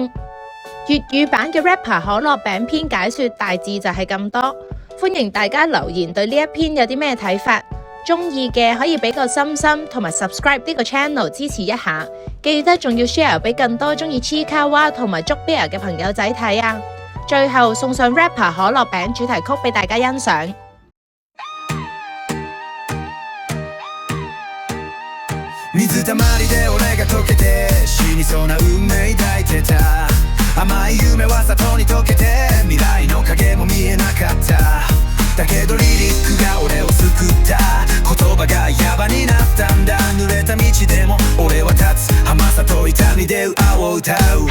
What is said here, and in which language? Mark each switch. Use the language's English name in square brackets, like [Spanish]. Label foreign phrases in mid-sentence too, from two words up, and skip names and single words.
[Cantonese] 粵語版嘅 rapper 可樂餅篇解說大致就係咁多，歡迎大家留言對呢一篇有啲咩睇法，中意嘅可以俾個心心同埋 subscribe 呢個 channel 支持一下，記得仲要 share 俾更多中意黐卡哇同埋捉 bear 嘅朋友仔睇啊！最後送上 rapper 可樂餅主題曲俾大家欣賞。 [Japanese] 水たまりで俺が溶けて死にそうな運命抱いてた甘い夢は里に溶けて未来の影も見えなかっただけどリリックが俺を救った言葉がヤバになったんだ濡れた道でも俺は立つ甘さと痛みで青を歌う